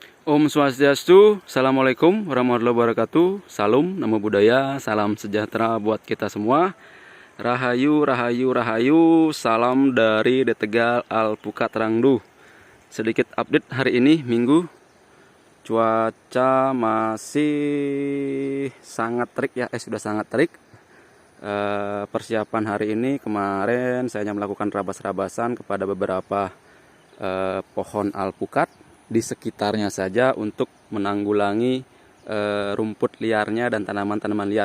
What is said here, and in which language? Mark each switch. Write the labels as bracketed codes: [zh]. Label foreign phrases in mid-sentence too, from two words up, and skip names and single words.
[ban] Om Swastiastu, [ar] Assalamualaikum warahmatullahi wabarakatuh. [id] Salam, [pi] namo buddhaya, [id] salam sejahtera buat kita semua. Rahayu, rahayu, rahayu. Salam dari Detegal Alpukat Rangdu. Sedikit update hari ini, Minggu. Cuaca masih sangat terik ya, sudah sangat terik. Persiapan hari ini kemarin saya melakukan rabas-rabasan kepada beberapa pohon alpukat di sekitarnya saja untuk menanggulangi rumput liarnya dan tanaman-tanaman liar.